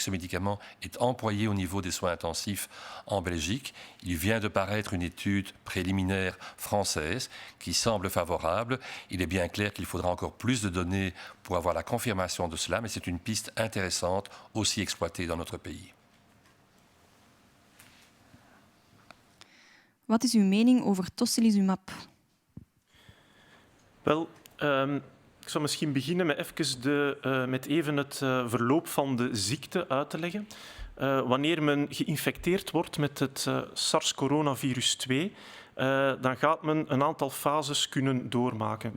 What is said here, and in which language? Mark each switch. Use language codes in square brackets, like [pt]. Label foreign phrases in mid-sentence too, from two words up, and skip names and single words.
[fr] Ce médicament est employé au niveau des soins intensifs en Belgique. Il vient de paraître une étude préliminaire française qui semble favorable. Il est bien clair qu'il faudra encore plus de données pour avoir la confirmation de cela, mais c'est une piste intéressante aussi exploitée dans notre pays. [nl] Wat is uw mening over tocilizumab? Wel, ik zal misschien beginnen met even het verloop van de ziekte uit te leggen. Wanneer men geïnfecteerd wordt met het SARS-coronavirus 2, dan gaat men een aantal fases kunnen doormaken.